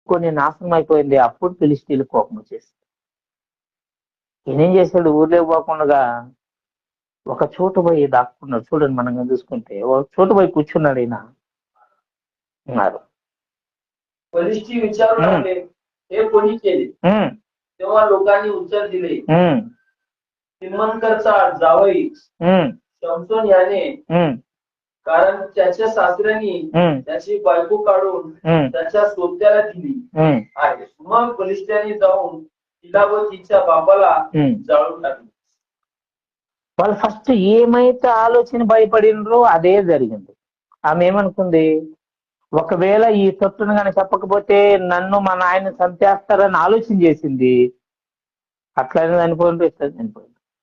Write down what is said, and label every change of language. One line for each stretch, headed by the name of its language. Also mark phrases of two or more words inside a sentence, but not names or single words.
Telugu: కొన్ని నాశనం అయిపోయింది. అప్పుడు ఫిలిష్తీయులు కోపం వచ్చేసి ఈయనేం చేశాడు, ఊర్లో పోకుండా ఒక చోటు పోయి దాక్కున్నాడు. చూడండి, మనం చూసుకుంటే ఒక చోటు పోయి కూర్చున్నాడు. ఈయన ఉన్నారు.
Marathi: फलिस्ती विचारू लागले, हे कोणी केले? तेव्हा लोकांनी उत्तर दिले, तिम्मनकरचा जावई शमसोन याने, कारण त्याच्या सासऱ्यानी त्याची बायको काढून त्याच्या सोबत्याला दिली आहे. मग फलिस्त्यानी जाऊन तिला व तिच्या बापाला जाळून टाकले.
Telugu: వాళ్ళు ఫస్ట్ ఏమైతే ఆలోచన భయపడినరో అదే జరిగింది. ఆమె ఏమనుకుంది, ఒకవేళ ఈ సొత్తును కానీ చెప్పకపోతే నన్ను మా నాయన చంపేస్తారని ఆలోచన చేసింది. అట్లనే చనిపోయింది, ఇట్లా చనిపోయింది.